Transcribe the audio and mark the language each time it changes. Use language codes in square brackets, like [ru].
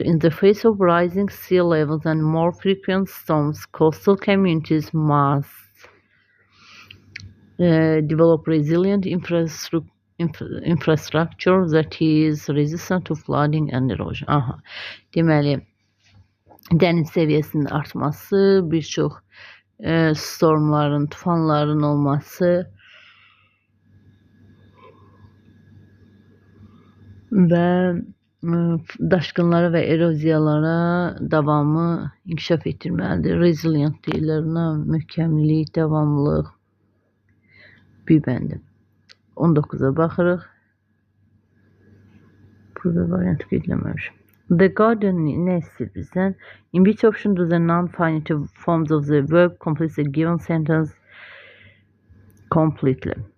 [en] In the face of rising sea levels and more frequent storms, coastal communities must develop resilient infrastructure that is resistant to flooding and erosion. Aha. [az] Deməli, dəniz səviyyəsinin artması, bir çox stormların, tufanların olması və daşqınlara və eroziyalara davamı inkişaf etdirməlidir. Resilient deyirlər buna, möhkəmlik, davamlılıq. Bir bəndi. 19-a baxırıq. Burada variant qeydləməmişim. The garden nə istəyir bizdən? [en] In which option do the non-finite forms of the verb complete the given sentence completely?